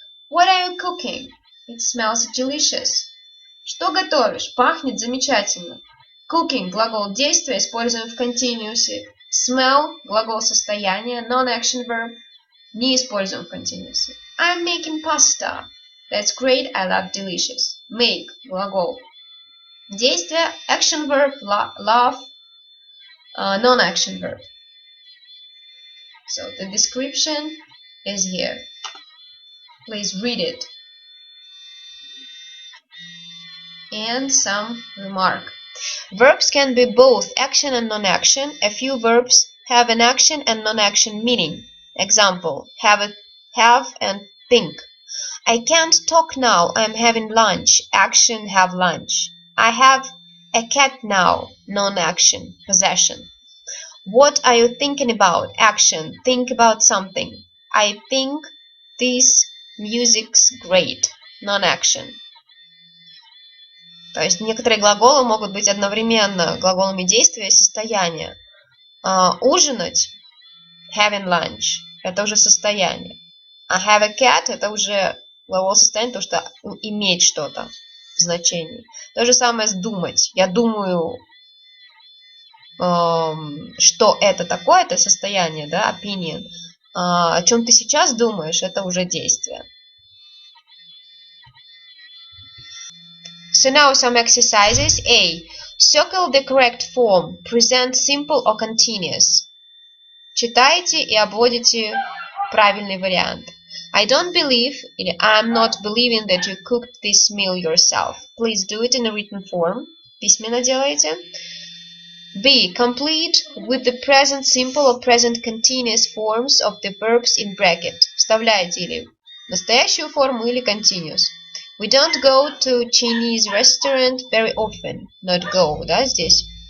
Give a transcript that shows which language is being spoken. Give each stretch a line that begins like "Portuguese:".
English: What are you cooking? It smells delicious.
Russian: Что готовишь? Пахнет замечательно. Cooking – глагол действия, используем в continuous. Smell – глагол состояния, non-action verb, не используем в continuous.
English: I'm making pasta. That's great, I love delicious. Make –
Russian: глагол действия,
English: action verb, love, non-action verb. So the description is here. Please read it. And some remark. Verbs can be both action and non-action. A few verbs have an action and non-action meaning. Example, have and think. I can't talk now, I'm having lunch. Action, have lunch. I have a cat now, non-action, possession. What are you thinking about? Action. Think about something. I think this music's great. Non-action.
Russian: То есть некоторые глаголы могут быть одновременно глаголами действия и состояния. Ужинать,
English: having lunch,
Russian: это уже состояние. А
English: have a cat,
Russian: это уже глагол состояния, то что иметь что-то в значении. То же самое с думать. Я думаю, что это такое, это состояние, да, opinion. О чем ты сейчас думаешь, это уже действие.
English: So now some exercises. A. Circle the correct form. Present simple or continuous.
Russian: Читайте и обводите правильный вариант.
English: I don't believe
Russian: или
English: I'm not believing that you cooked this meal yourself. Please do it in a written form.
Russian: Письменно делайте. B.
English: Complete with the present simple or present continuous forms of the verbs in bracket.
Russian: Вставляйте или настоящую форму, или continuous.
English: We don't go to Chinese restaurant very often. Not go,
Russian: да, здесь?